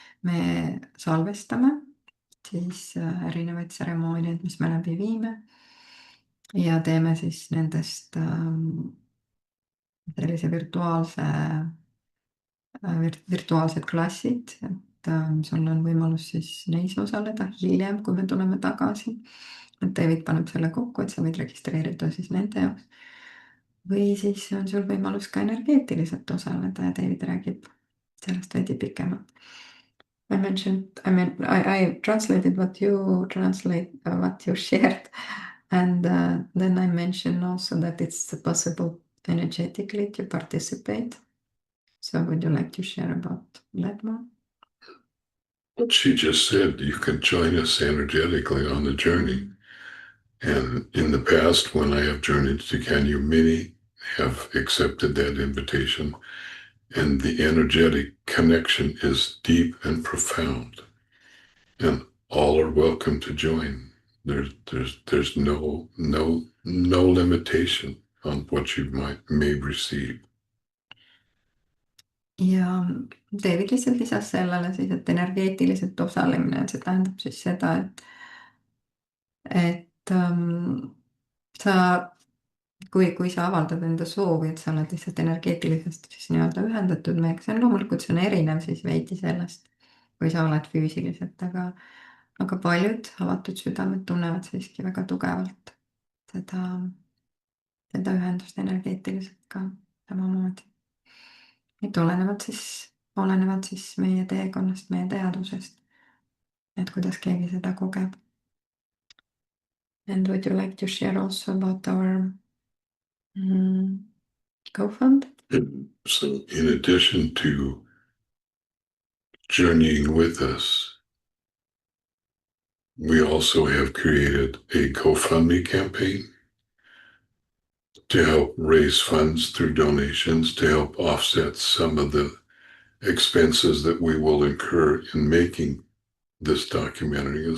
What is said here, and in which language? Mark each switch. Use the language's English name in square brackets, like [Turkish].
[Estonian] Me salvestame siis erinevaid tseremooniaid, mis me läbi viime ja teeme siis nendest sellise virtuaalsed klassid, et sul on võimalus siis neis osaleda hiljem, kui me tuleme tagasi. Et David paneb selle kokku, et sa võid registreerida siis nende jaoks. Või siis on sul võimalus ka energeetiliselt osaleda ja David räägib sellest veidi pikemalt. [English] I translated what you shared, and then I mentioned also that it's possible energetically to participate. So would you like to share about that more? What she just said, you can join us energetically on the journey. And in the past, when I have journeyed to Kenya, many have accepted that invitation. And the energetic connection is deep and profound. And all are welcome to join. There's no limitation on what you may receive. [Estonian] Ja David lihtsalt lisas sellele siis, et energeetiliselt osalemine, see tähendab siis seda, et sa, kui sa avaldad enda soovi, et sa oled lihtsalt energeetiliselt siis nii-öelda ühendatud meiega, see on loomulikult, see on erinev siis veidi sellest, kui sa oled füüsiliselt, aga paljud avatud südamed tunnevad siiski väga tugevalt seda ühendust energeetiliselt ka samamoodi. Et olenevad siis meie teekonnast, meie teadvusest, et kuidas keegi seda kogeb. [English] And would you like to share also about our GoFund? So in addition to journeying with us, we also have created a GoFundMe campaign to help raise funds through donations to help offset some of the expenses that we will incur in making this documentary.